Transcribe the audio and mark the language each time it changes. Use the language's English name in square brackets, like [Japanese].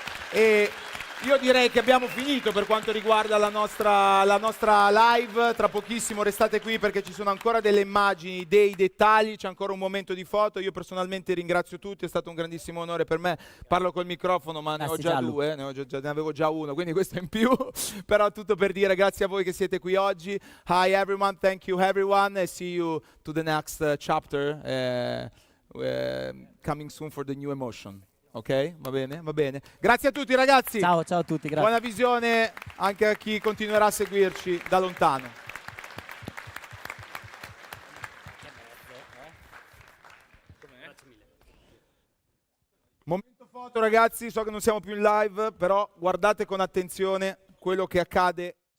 [Italian] E io direi che abbiamo finito per quanto riguarda la nostra live. Tra pochissimo restate qui perché ci sono ancora delle immagini, dei dettagli, c'è ancora un momento di foto. Io personalmente ringrazio tutti, è stato un grandissimo onore per me. Parlo col microfono, ma ne ho già due, ne avevo già uno, quindi questo è in più. Però tutto per dire grazie a voi che siete qui oggi. [English] Hi everyone, thank you everyone, and see you to the next chapter, coming soon for the new emotion. [Italian] Ok, va bene, va bene. Grazie a tutti ragazzi. Ciao a tutti, grazie. Buona visione anche a chi continuerà a seguirci da lontano. Momento foto ragazzi, so che non siamo più in live, però guardate con attenzione quello che accade.